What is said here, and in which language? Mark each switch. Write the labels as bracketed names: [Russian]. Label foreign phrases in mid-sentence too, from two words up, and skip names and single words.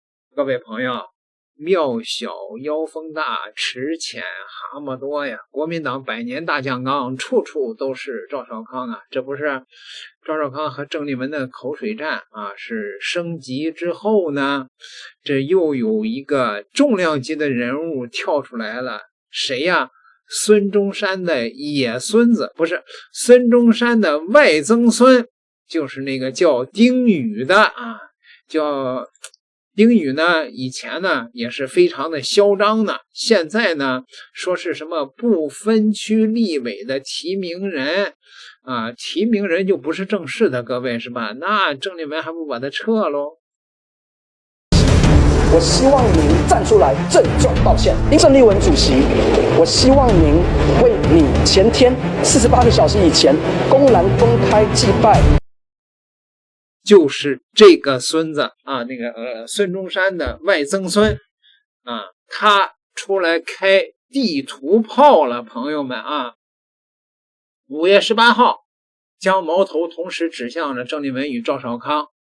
[Chinese] 各位朋友，廟小妖風大，池淺蛤蟆多呀！國民黨百年大將綱，處處都是趙少康啊！這不是趙少康和鄭麗文的口水戰啊，是升級之後呢，這又有一個重量級的人物跳出來了，誰呀？孫中山的野孫子，不是孫中山的外曾孫，就是那個叫丁宇的啊，叫丁宇呢，以前呢也是非常的囂张的，现在呢说是什麼不分區立委的提名人啊，提名人就不是正式的，各位是吧？那鄭麗文還不把他撤嘍？我希望您站出來鄭重道歉。鄭麗文主席，我希望您為你前天48個小時以前公然公開祭拜，就是這個孫子啊，那個孫中山的外曾孫啊，他出來開地圖炮了，朋友們啊！5月18號，將矛頭同時指向了鄭麗文與趙少康。